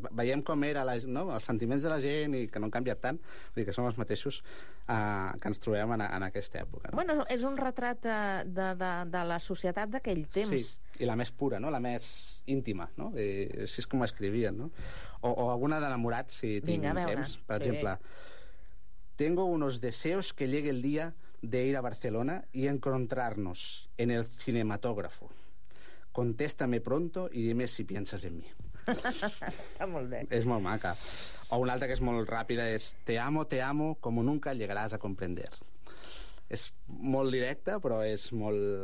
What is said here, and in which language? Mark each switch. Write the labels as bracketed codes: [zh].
[ca] Veiem com era no?, els sentiments de la gent i que no han canviat tant. Vull dir que som els mateixos que ens trobem en aquesta època. No? Bueno, és un retrat de la societat d'aquell temps. Sí, i la més pura, no?, la més íntima, no? I així és com escrivien, no? O alguna d'enamorat, si tinc temps. Per exemple: [es] tengo unos deseos que llegue el día de ir a Barcelona y encontrarnos en el cinematógrafo. Contéstame pronto y dime si piensas en mí. Está muy bien. Es muy maca. O una otra que es muy rápida es: te amo, como nunca llegarás a comprender. [ca] És molt directa, però és molt...